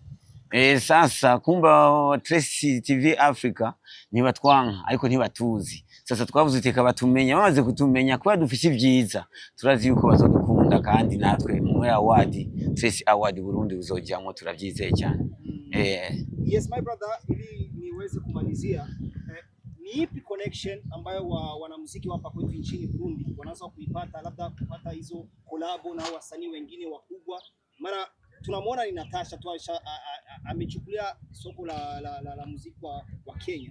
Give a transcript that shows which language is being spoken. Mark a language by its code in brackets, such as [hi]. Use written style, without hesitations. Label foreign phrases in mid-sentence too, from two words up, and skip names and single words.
[rn] Sasa kumba Trace TV Africa ntibatwanka ariko ntibatuzi. Sasa twavuze teka batumenya, bamaze kutumenya kuba dufise ivyiza, turazi yuko bazodukunda, kandi natwe mu award, Trace Award Burundi uzojyamwo, turavyizeye cyane. [en] Yes my brother, [sw] ili niweze kumalizia, ni ipi connection ambayo wanamuziki hapa kwetu nchini Burundi wanaweza kuipata, labda kupata hizo collabo na wasanii wengine wakubwa? Mara tunamwona ni Natasha tu amechukulia soko la muziki wa Kenya.